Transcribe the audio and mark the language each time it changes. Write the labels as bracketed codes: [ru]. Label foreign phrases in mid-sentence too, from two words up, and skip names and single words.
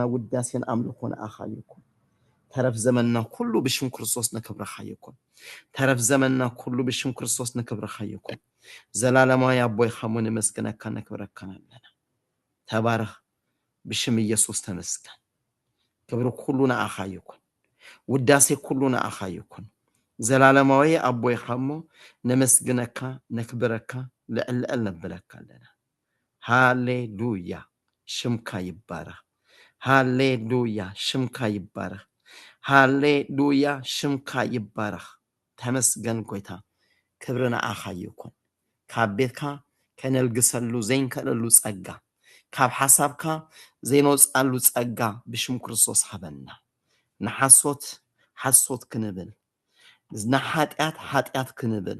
[ti] ውዳሴን አምልኮ ነአኻ ይኩን ተረፍ ዘመንና ሁሉ ብሽም ክርስቶስ ነክብረኻ ይኩን ተረፍ ዘመንና ሁሉ ብሽም ክርስቶስ ነክብረኻ ይኩን ዘላለማዊ አቦይ ኻሙን መስገነካ ነክብረካናለና ተባረክ ብሽም ኢየሱስ ተመስገን ክብር ሁሉ ነአኻ ይኩን ውዳሴ ሁሉ ነአኻ ይኩን ዘላለማዊ አቦይ ኻሞ ነመስግነካ ነክብረካ ለዕልዕል ነብለካለና ሃሌሉያ ሽምካ ይባረክ ሃሌሉያ ሽምካ ይባረክ ሃሌሉያ ሽምካ ይባረክ ተመስገን ጎይታ ክብርና አኻ ይኩን ካብ ቤትካ ከነልግሰሉ ዘይንከለሉ ጸጋ ካብ ሓሳብካ ዘይንወጻሉ ጸጋ ብሽም ክርስቶስ ሃበና ንሓሶት ክንብል ኃጢአት ክንብል